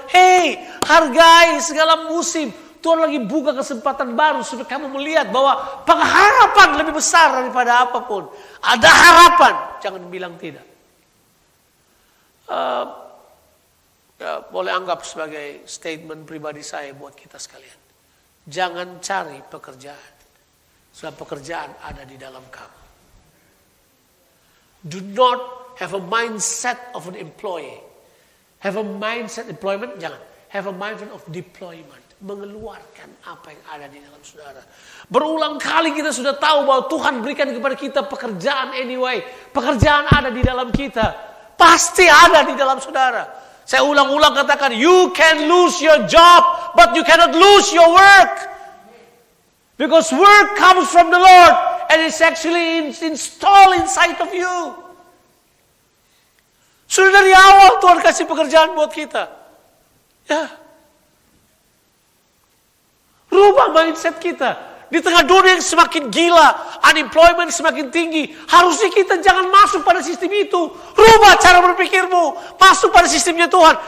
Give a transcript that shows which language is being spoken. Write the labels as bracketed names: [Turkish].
[Indonesian] Hei, hargai segala musim. Tuhan lagi buka kesempatan baru supaya kamu melihat bahwa pengharapan lebih besar daripada apapun. Ada harapan. Jangan bilang tidak. Boleh anggap sebagai statement pribadi saya buat kita sekalian. Jangan cari pekerjaan. Sebab pekerjaan ada di dalam kamu. [English] Do not have a mindset of an employee. Have a mindset employment, [Indonesian] jangan. [English] Have a mindset of deployment. [Indonesian] Mengeluarkan apa yang ada di dalam saudara. Berulang kali kita sudah tahu bahwa Tuhan berikan kepada kita pekerjaan anyway. Pekerjaan ada di dalam kita. Pasti ada di dalam saudara. Saya ulang-ulang katakan, [English] you can lose your job, but you cannot lose your work. Because work comes from the Lord, and it's actually installed inside of you. [Indonesian] Sudah dari awal Tuhan kasih pekerjaan buat kita. Ya. Rubah mindset kita. Di tengah dunia yang semakin gila, unemployment semakin tinggi, harusnya kita jangan masuk pada sistem itu. Rubah cara berpikirmu, masuk pada sistemnya Tuhan.